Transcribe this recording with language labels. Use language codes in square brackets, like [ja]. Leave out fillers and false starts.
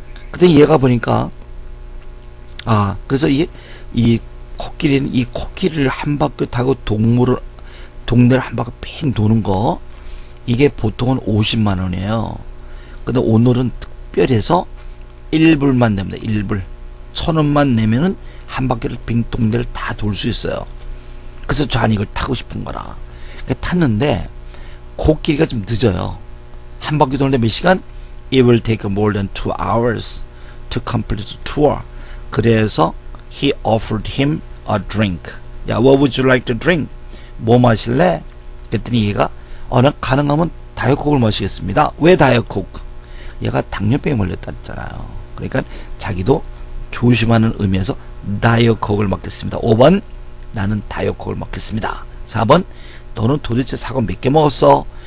[ko] 그때 얘가 보니까 그래서 이 코끼리는 이 코끼리를 한 바퀴 타고 동네를 한 바퀴 뺑 도는 거 이게 보통은 50만원이에요. 근데 오늘은 특별해서 1불만 냅니다. 1불 1000원만 내면은 한 바퀴를 빙 동네를 다 돌 수 있어요. 그래서 저는 이걸 타고 싶은 거라. 그러니까 탔는데 코끼리가 좀 늦어요. 한 바퀴 도는데 몇 시간? [en] It will take more than 2 hours to complete the tour. [ko] 그래서 [en] he offered him a drink. 야, what would you like to drink? [ko] 뭐 마실래? 그랬더니 얘가 나 가능하면 다이어트콕을 마시겠습니다. 왜 다이어트콕? 얘가 당뇨병에 걸렸다 했잖아요. 그러니까 자기도 조심하는 의미에서 다이어트콕을 먹겠습니다. 5번 나는 다이어트콕을 먹겠습니다. 4번 너는 도대체 사과 몇 개 먹었어?